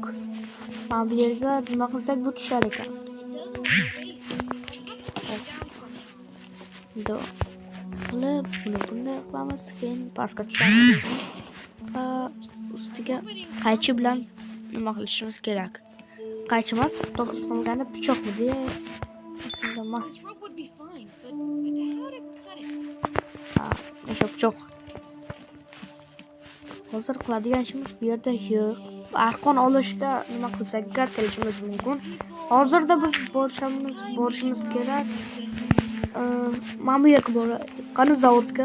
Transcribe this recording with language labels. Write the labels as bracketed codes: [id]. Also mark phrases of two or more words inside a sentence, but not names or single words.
[uz] Mana bu yerga nima qilsak bu tushar ekan. Qilib bunday qilamiz, keyin pastga tushamiz. Ustiga qaychi bilan nima qilishimiz kerak? Qaychi emas, to'g'ri qilganda pichoqmidi? Esimda emas. [en] Rope would be fine, but how to cut it? [uz] Ha, o'sha pichoq. Hozir qiladigan ishimiz bu yerda yo'q. Arqon olishda nima qilsak gar kelishimiz mumkin. Hozirda biz borishimiz kerak. Mana bu yerga qani zavodga.